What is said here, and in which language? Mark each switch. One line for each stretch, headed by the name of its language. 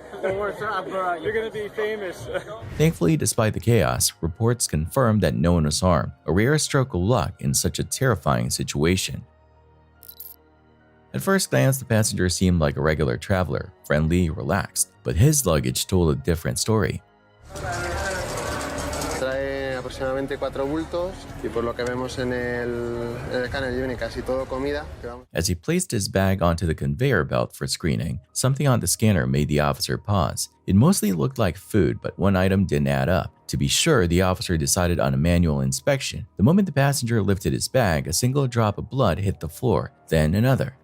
English: You're gonna be famous. Thankfully, despite the chaos, reports confirmed that no one was harmed, a rare stroke of luck in such a terrifying situation. At first glance, the passenger seemed like a regular traveler, friendly, relaxed, but his luggage told a different story.
Spanish: Trae aproximadamente 4 bultos y por lo que vemos en el escáner viene casi todo comida.
English: As he placed his bag onto the conveyor belt for screening, something on the scanner made the officer pause. It mostly looked like food, but one item didn't add up. To be sure, the officer decided on a manual inspection. The moment the passenger lifted his bag, a single drop of blood hit the floor, then another.